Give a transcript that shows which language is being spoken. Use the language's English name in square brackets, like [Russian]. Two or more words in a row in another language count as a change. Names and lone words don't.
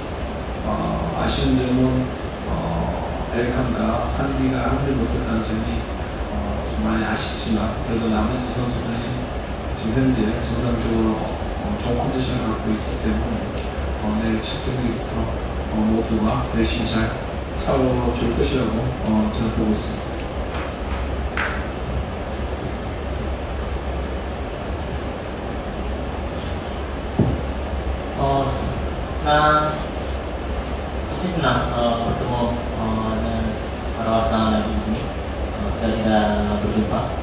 [Korean] 아쉬운 점은 엘칸과 산디가 합류 못했다는 점이 좀 많이 아쉽지만 그래도 나머지 선수들이 지금 현재 정상적으로 좋은 컨디션을 갖고 있기 때문에 내일 첫 경기부터 모두가 열심히 잘 싸워줄 것이라고 저는 보고 있습니다. [Indonesian] Pasti senang bertemu dengan para wartawan lagi di sini. Sudah tidak berjumpa.